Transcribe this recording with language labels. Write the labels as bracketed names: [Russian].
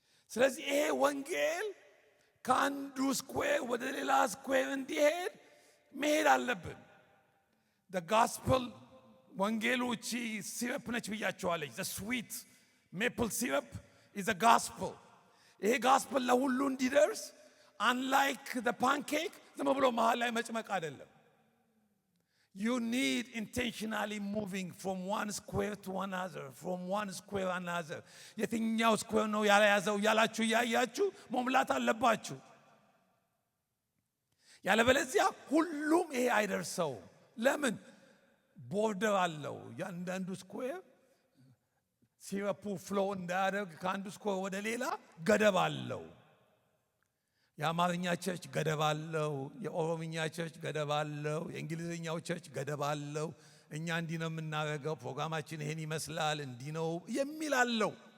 [Amharic] ስለዚህ ይሄ ወንጌል ከአንዱ ስኩዌር ወደ ሌላ ስኩዌር እንዲሄድ መሄድ አለብን the gospel ወንጌሉ እቺ ሲረፕ ነች ብያቸዋለች [English] the sweet maple syrup is a gospel [Amharic] ይሄ gospel ለሁሉ እንዲደርስ [English] unlike the pancake [Amharic] ዝም ብሎ መሃል ላይ መጭመቅ አይደለም [English] You need intentionally moving from one square to another, from one square another. [Amharic] የትኛው ስኩዌር ነው ያለያዘው ያላችሁ ያያችሁ መሙላት አለባችሁ። ያለበለዚያ ሁሉም ይሄ አይደርሰው። ለምን? ቦርደር አለው። ያንዳንዱ ስኩዌር ሲረፑ ፍሎ እንዳያደርግ ከአንዱ ስኩዌር ወደ ሌላ ገደብ አለው። የአማርኛ ቸርች ገደብ አለው። የኦሮምኛ ቸርች ገደብ አለው። የእንግሊዝኛው ቸርች ገደብ አለው። እኛ እንዲህ ነው የምናደርገው፣ ፕሮግራማችን ይሄን ይመስላል፣ እንዲህ ነው የሚል አለው።